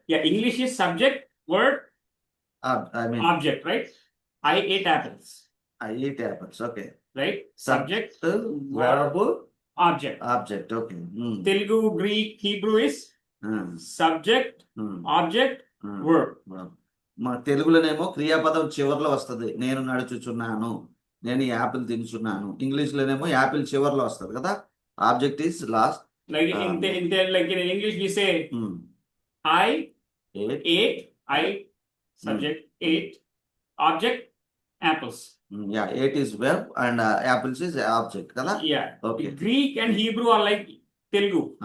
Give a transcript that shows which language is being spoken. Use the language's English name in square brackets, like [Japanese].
[English] English is subject, word, I mean, object, right? I ate apples, I eat apples. Okay. right? Subject, verb, object. object. Okay. Telugu, Greek, Hebrew is subject, object, verb. [Telugu] మా తెలుగులోనేమో క్రియాపదం చివరిలో వస్తుంది. నేను నడుచుచున్నాను, నేను Apple తినుచున్నాను. English లోనేమో Apple చివరిలో వస్తుంది కదా. [English] Object is last. Like in English we say I ate, I subject ate, object apples. Yeah, it is verb and apples is object [Telugu] కదా. [English] Yeah. Okay. Greek and Hebrew are like Telugu.